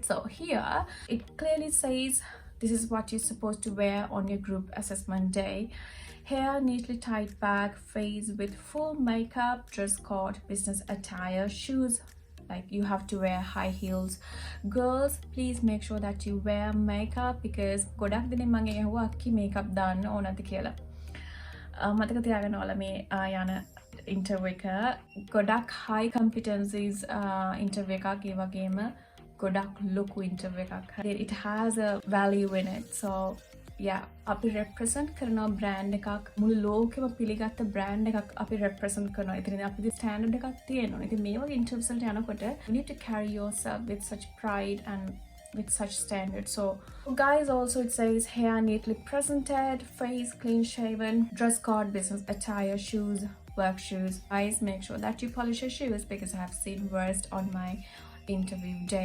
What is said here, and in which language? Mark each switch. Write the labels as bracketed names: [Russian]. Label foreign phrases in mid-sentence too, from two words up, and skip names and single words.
[English] So here it clearly says this is what you're supposed to wear on your group assessment day. Hair neatly tied back, face with full makeup, dress code, business attire, shoes, like you have to wear high heels. Girls, please make sure that you wear makeup because [Sinhala] ගොඩක් දෙනා මගේ ඇහුවා අක්කි makeup දාන්න ඕනද කියලා. මතක තියාගන්න ඕලා මේ යන interview එක ගොඩක් [English] high competencies [Sinhala] interview එකක්, ඒ වගේම ගොඩක් ලොකු interview එකක්. [English] It has a value in it. So yeah, [Sinhala] අපි represent කරන brand එකක්, මුළු ලෝකෙම පිළිගත්ත brand එකක් අපි represent කරනවා. ඉතින් අපිට standard එකක් තියෙනවා. ඉතින් මේ වගේ interviews වලට යනකොට [English] you need to carry yourself with such pride and with such standards. So guys, also it says hair neatly presented, face clean shaven, dress code, business attire, shoes, work shoes. Guys, make sure that you polish your shoes because I have seen worst on my interview day.